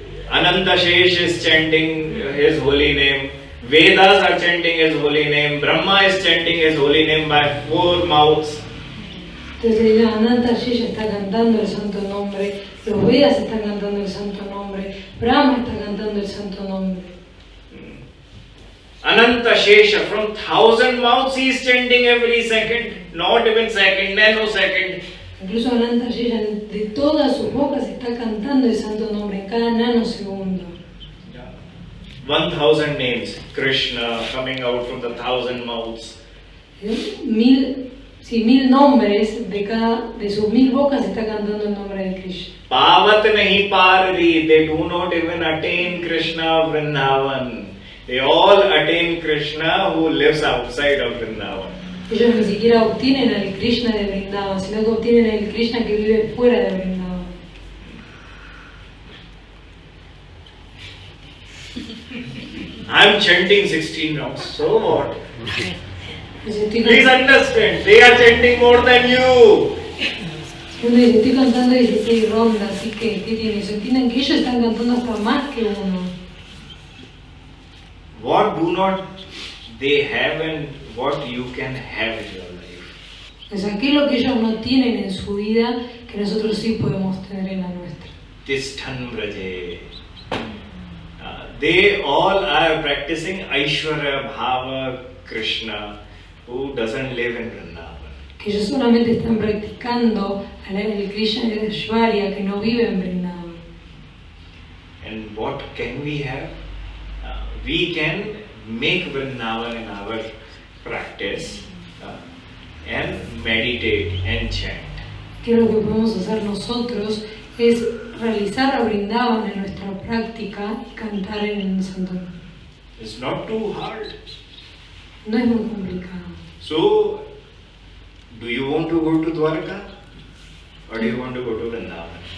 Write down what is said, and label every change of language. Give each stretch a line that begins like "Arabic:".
English: Ananta Shesh is chanting his holy name. Vedas are chanting his holy name. Brahma is chanting his holy name by 4 mouths.
Spanish: Entonces Ananta Shesh está cantando el santo nombre, los Vedas están cantando el santo nombre, Brahma está cantando el santo nombre.
English: Ananta Shesha, from 1,000 mouths he is chanting every second, not even second, nanosecond.
Spanish: Incluso Ananta Shesh de todas sus bocas está cantando el santo nombre en cada nanosegundo.
English: 1,000 names, Krishna coming out from the 1,000 mouths.
Spanish: 1,000 nombres de sus 1,000 bocas está cantando el nombre de Krishna.
Hindi: Pavat nahi parri,
English: they do not even attain Krishna of Vrindavan. They all attain Krishna who lives outside of Vrindavan.
Spanish: Ellos ni siquiera obtienen al Krishna de Vrindavan, sino que obtienen el Krishna que vive fuera de Vrindavan.
English: I'm chanting 16 rounds, so what? Please understand, they are chanting more than you.
Spanish: Uno dice, estoy cantando 16 rondas, así que, ¿qué tiene eso? Entienden que ellos están cantando hasta más que uno.
English: What do not they have and what you can have in your life?
Spanish: O sea, ¿qué es lo que ellos no tienen en su vida que nosotros sí podemos tener en la nuestra?
Sanskrit: Tishtan Braje.
English: They all are practicing Aishwarya Bhava Krishna who doesn't live in Vrindavan.
Spanish: Que ellos solamente están practicando el Krishna de Aishwarya que no vive en Vrindavan.
English: And what can we have? We can make Vrindavan in our practice and meditate and chant.
Spanish: Que lo que podemos hacer nosotros es realizar a Vrindavan en nuestra práctica y cantar en Santo.
English: It's not too hard.
Spanish: No es muy complicado.
English: So, do you want to go to Dwarka or do you want to go to Vrindavan?